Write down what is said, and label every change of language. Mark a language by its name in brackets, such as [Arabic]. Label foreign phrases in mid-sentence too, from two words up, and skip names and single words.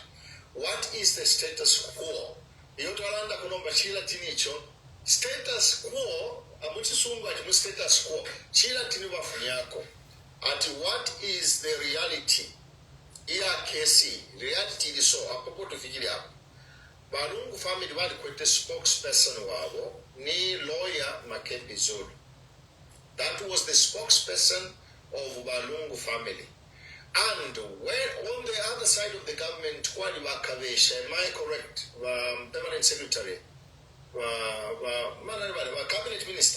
[English] What is the status quo? Status quo, status quo. At what is the reality? Reality is so apopo to figure out. [Bemba] LUNGU family wali kwete spokesperson wabo ni lawyer Makebi Zulu. [English] That was the spokesperson of LUNGU family. And when on the other side of the government, [Bemba] Kwali Wakavesha, [English] am I correct? Permanent secretary, cabinet minister.